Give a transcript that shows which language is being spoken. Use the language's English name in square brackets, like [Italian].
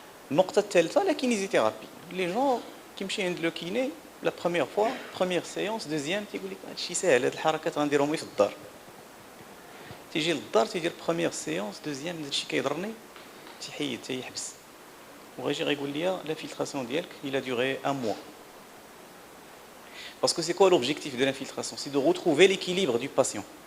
[French] La kinésithérapie. Les gens qui me chez le kiné, la première fois, première séance, deuxième, tu dis que c'est [Arabic] هاد الحركات غنديرهم في الدار. تيجي للدار تيدير [French] première séance, deuxième, [Arabic] هادشي كيضرني تيحيد تيحبس. وغيجي غيقول لي l'infiltration ديالك, [French] il a duré un mois. Parce que c'est quoi l'objectif de l'infiltration? C'est de retrouver l'équilibre du patient.